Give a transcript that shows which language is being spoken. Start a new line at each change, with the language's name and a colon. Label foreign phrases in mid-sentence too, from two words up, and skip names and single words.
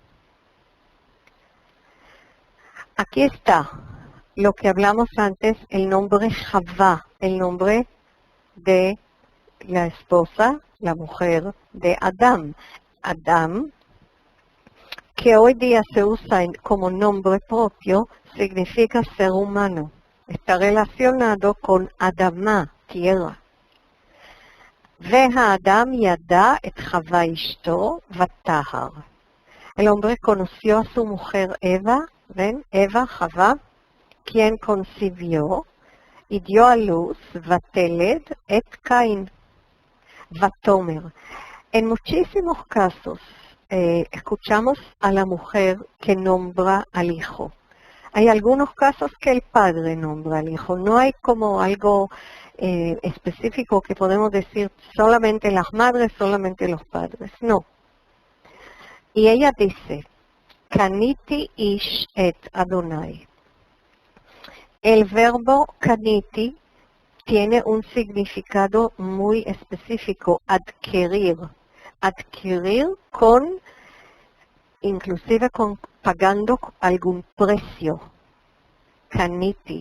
Spanish: Aquí está lo que hablamos antes, el nombre Javá, el nombre de la esposa, la mujer de Adán. Adán, que hoy día se usa como nombre propio, significa ser humano. Está relacionado con Adamá, tierra.
Hebrew: והאדם ידע את חווה אשתו וטהר.
Spanish: El hombre conoció a su mujer Eva, ¿ven? Eva, Javá, quien concibió y dio a luz
Hebrew: ותלד את קין, ותאמר.
Spanish: En muchísimos casos escuchamos a la mujer que nombra al hijo. Hay algunos casos que el padre nombra al hijo. No hay como algo específico que podemos decir solamente las madres, solamente los padres. No. Y ella dice,
Hebrew: קניתי איש את אדוני.
Spanish: El verbo kaniti tiene un significado muy específico, adquirir. Adquirir inclusive pagando algún precio. Kaniti.